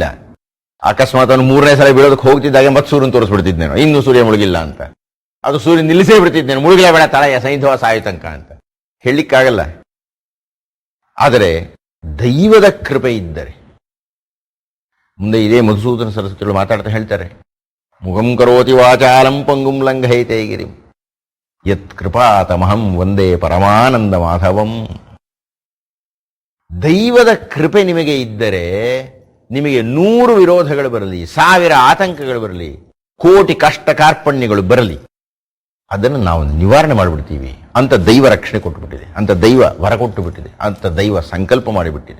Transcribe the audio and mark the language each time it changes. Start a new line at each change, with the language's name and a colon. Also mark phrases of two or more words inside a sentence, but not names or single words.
Kannada: ಅಕಸ್ಮಾತ್ ಅವನು 3ನೇ ಸಲ ಬೀಳೋದಕ್ಕೆ ಹೋಗ್ತಿದ್ದಾಗ ಮತ್ತೆ ಸೂರ್ಯನ ತೋರಿಸ್ಬಿಡ್ತಿದ್ದೇನೋ, ಇನ್ನೂ ಸೂರ್ಯ ಮುಳುಗಿಲ್ಲ ಅಂತ. ಅದು ಸೂರ್ಯ ನಿಲ್ಲಿಸೇ ಬಿಡ್ತಿದ್ದೇನೆ, ಮುಳುಗಿಲ್ಲ ಬೇಡ ತಲೆಯ ಸೈಂಧವ ಸಾಯುತಂಕ ಅಂತ ಹೇಳಲಿಕ್ಕಾಗಲ್ಲ. ಆದರೆ ದೈವದ ಕೃಪೆ ಇದ್ದರೆ, ಮುಂದೆ ಇದೇ ಮಧುಸೂದನ ಸರಸ್ವತಿಗಳು ಮಾತಾಡ್ತಾ ಹೇಳ್ತಾರೆ,
Sanskrit: ಮುಖಂ ಕರೋತಿ ವಾಚಾಲಂ ಪಂಗುಂ ಲಂಘಯತೆ ಗಿರಿಂ ಯತ್ ಕೃಪಾತಮಹಂ ವಂದೇ ಪರಮಾನಂದ ಮಾಧವಂ.
Kannada: ದೈವದ ಕೃಪೆ ನಿಮಗೆ ಇದ್ದರೆ ನಿಮಗೆ 100 ವಿರೋಧಗಳು ಬರಲಿ, 1000 ಆತಂಕಗಳು ಬರಲಿ, ಕೋಟಿ ಕಷ್ಟ ಕಾರ್ಪಣ್ಯಗಳು ಬರಲಿ, ಅದನ್ನು ನಾವು ನಿವಾರಣೆ ಮಾಡಿಬಿಡ್ತೀವಿ ಅಂತ ದೈವ ರಕ್ಷಣೆ ಕೊಟ್ಟುಬಿಟ್ಟಿದೆ, ಅಂತ ದೈವ ವರ ಕೊಟ್ಟುಬಿಟ್ಟಿದೆ, ಅಂತ ದೈವ ಸಂಕಲ್ಪ ಮಾಡಿಬಿಟ್ಟಿದೆ.